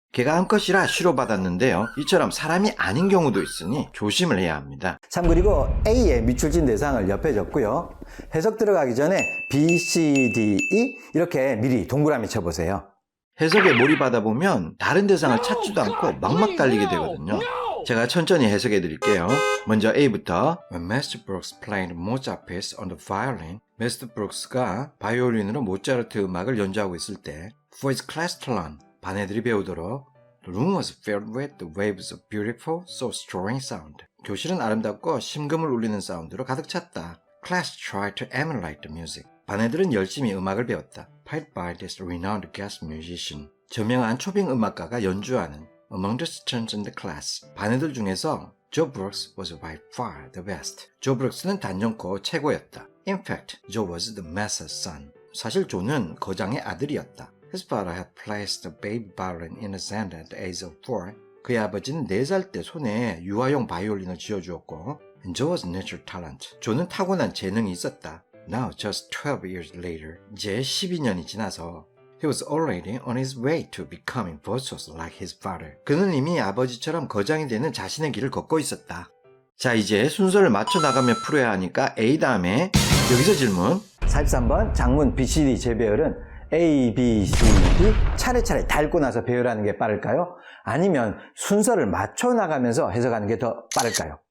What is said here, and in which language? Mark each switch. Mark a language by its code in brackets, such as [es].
[ko] 걔가 암컷이라 쉬로받았는데요. 이처럼 사람이 아닌 경우도 있으니 조심을 해야 합니다. 참 그리고 A의 밑줄진 대상을 옆에 적고요. 해석 들어가기 전에 B, C, D, E 이렇게 미리 동그라미 쳐보세요. 해석에 몰입하다 보면 다른 대상을 찾지도 않고 막막 달리게 되거든요. 제가 천천히 해석해 드릴게요. 먼저 A부터 [en] When Mr. Brooks played Mozart piece on the violin, Mr. [ko] Brooks가 바이올린으로 모차르트 음악을 연주하고 있을 때 [en] For his class to learn, [ko] 반 애들이 배우도록 [en] The room was filled with the waves of beautiful, soul-stirring sound. [ko] 교실은 아름답고 심금을 울리는 사운드로 가득 찼다. [en] Class tried to emulate the music. [ko] 반 애들은 열심히 음악을 배웠다. [en] Played by this renowned guest musician. [ko] 저명한 초빙 음악가가 연주하는 [en] Among the students in the class, [ko] 반 애들 중에서 [en] Joe Brooks was by far the best. [ko] Joe Brooks는 단연코 최고였다. [en] In fact, Joe was the master's son. [ko] 사실 조는 거장의 아들이었다. [en] His father had placed a baby violin in his hand at the age of 4. [ko] 그의 아버지는 4살 때 손에 유아용 바이올린을 쥐어주었고 [en] And Joe was natural talent. [ko] 조는 타고난 재능이 있었다. [en] Now, just 12 years later, [ko] 이제 12년이 지나서 [en] He was already on his way to becoming virtuous like his father. [ko] 그는 이미 아버지처럼 거장이 되는 자신의 길을 걷고 있었다. 자, 이제 순서를 맞춰 나가며 풀어야 하니까 A 다음에 여기서 질문. 43번 장문 B, C, D 재배열은 A, B, C, D 차례차례 다 읽고 나서 배열하는 게 빠를까요? 아니면 순서를 맞춰 나가면서 해석하는 게 더 빠를까요?